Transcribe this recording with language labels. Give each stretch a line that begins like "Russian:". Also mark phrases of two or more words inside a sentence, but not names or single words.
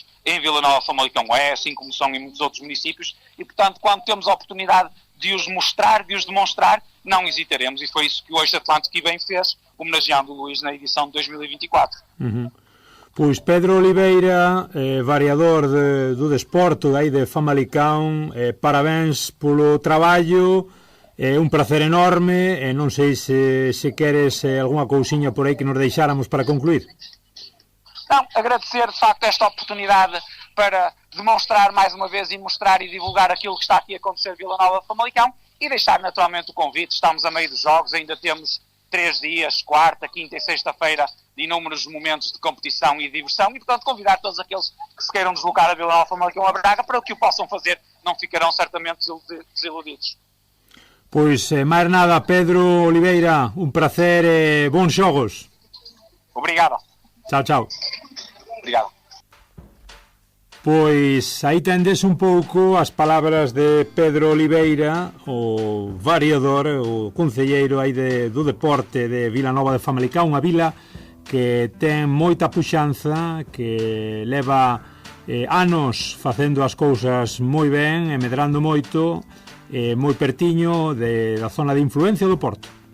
Portuguese: Em Vila Nova de Famalicão é, assim como são em muitos outros municípios, e, portanto, quando temos a oportunidade de os mostrar, de os demonstrar, não hesitaremos, e foi isso que o Eixo Atlântico bem fez, homenageando o Luís na edição de 2024.
Galician: Pois Pedro Oliveira, variador do desporto aí de Famalicão, parabéns polo traballo, un prazer enorme, non sei se queres algunha cousiña por aí que nos deixáramos para concluir.
Portuguese: Não, agradecer de facto esta oportunidade para demonstrar mais uma vez e mostrar e divulgar aquilo que está aqui a acontecer em Vila Nova de Famalicão e deixar naturalmente o convite. Estamos a meio dos jogos, ainda temos 3 dias, quarta, quinta e sexta-feira, de inúmeros momentos de competição e diversão e, portanto, convidar todos aqueles que se queiram deslocar a Vila Nova de Famalicão a Braga para o que o possam fazer, não ficarão certamente desiludidos.
Galician: Pois, máis nada, Pedro Oliveira, un prazer e bons xogos.
Portuguese: Obrigado.
Galician: Chao, chao.
Portuguese: Obrigado.
Galician: Pois aí tendes un pouco as palabras de Pedro Oliveira, o variador, o concelleiro aí do deporte de Vila Nova de Famalicão, unha vila que ten moita puxanza, que leva anos facendo as cousas moi ben e medrando moito, moi pertiño da zona de influencia do Porto.